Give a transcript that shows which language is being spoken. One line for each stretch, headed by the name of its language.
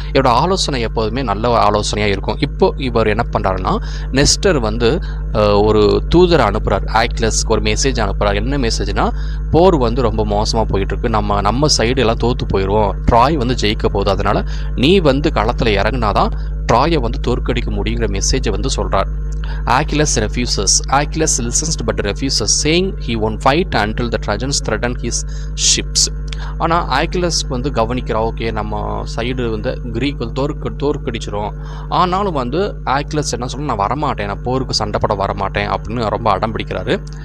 Tamil: இவரோட ஆலோசனை எப்போதுமே நல்ல ஆலோசனையாக இருக்கும். இப்போ இவர் என்ன பண்ணுறாருன்னா, நெஸ்டர் வந்து ஒரு தூதரை அனுப்புகிறார், ஆக்கிலஸ்க்கு ஒரு மெசேஜ் அனுப்புகிறார். என்ன மெசேஜ்னா, போர் வந்து ரொம்ப மோசமாக போயிட்டுருக்கு, நம்ம சைடு எல்லாம் தோற்று போயிடுவோம், ட்ராய் வந்து ஜெயிக்க போகுது, அதனால் நீ வந்து களத்தில் இறங்கினாதான் ட்ராயை வந்து தோற்கடிக்க முடியுங்கிற மெசேஜை வந்து சொல்கிறார்.
English: Achilles listens but refuses, saying he won't fight until the Trojans threaten his ships.
Tamil: ஆனால் ஆக்கிலஸ் வந்து கவனிக்கிறா, ஓகே நம்ம சைடு வந்து கிரீக் வந்து தோற்கடிச்சிரும். ஆனாலும் வந்து ஆக்கிலஸ் என்ன சொல்ல, நான் வரமாட்டேன், நான் போருக்கு சண்டைப்பட வரமாட்டேன் அப்படின்னு ரொம்ப அடம் பிடிக்கிறாரு.